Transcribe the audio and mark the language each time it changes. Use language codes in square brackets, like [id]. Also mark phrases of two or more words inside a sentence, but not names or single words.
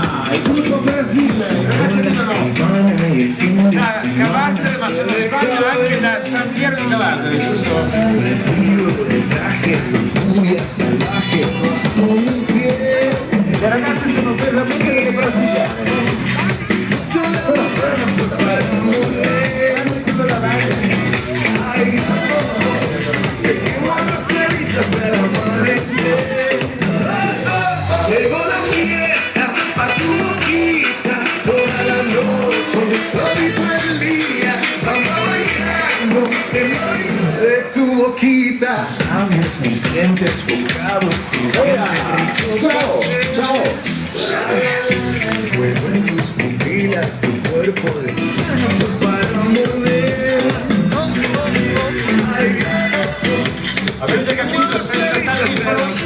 [it] il gruppo Brasile, Cavarzere, ma se non sbaglio anche da San Piero di Cavarzere, giusto? Le ragazze sono veramente delle brasiliane. [es] Llegó la fiesta a tu boquita, toda la noche, todito el día, vamos bailando, señorita, de tu boquita. Labios, mis dientes, bocado crujiente, rico pastel. Fuego en tus pupilas, tu cuerpo desnudo para mover. [it] Avete capito? Senza tale